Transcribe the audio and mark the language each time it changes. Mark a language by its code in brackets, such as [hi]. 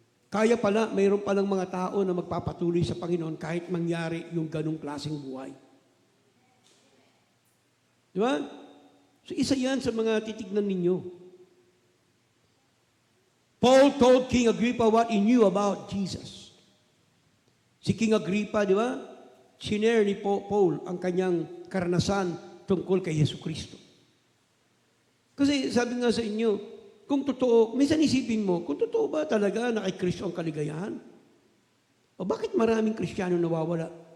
[tl] Kaya pala, mayroon palang mga tao na magpapatuloy sa Panginoon kahit mangyari yung ganong klaseng buhay. Di ba? So isa yan sa mga titignan ninyo. [en] Paul told King Agrippa what he knew about Jesus. [tl] Si King Agrippa, di ba? Sinare ni Paul ang kanyang karanasan tungkol kay Yesu Kristo. Kasi sabi nga sa inyo, kung totoo, minsan isipin mo, kung totoo ba talaga na kay Kristo ang kaligayahan? O bakit maraming Kristiyano nawawala?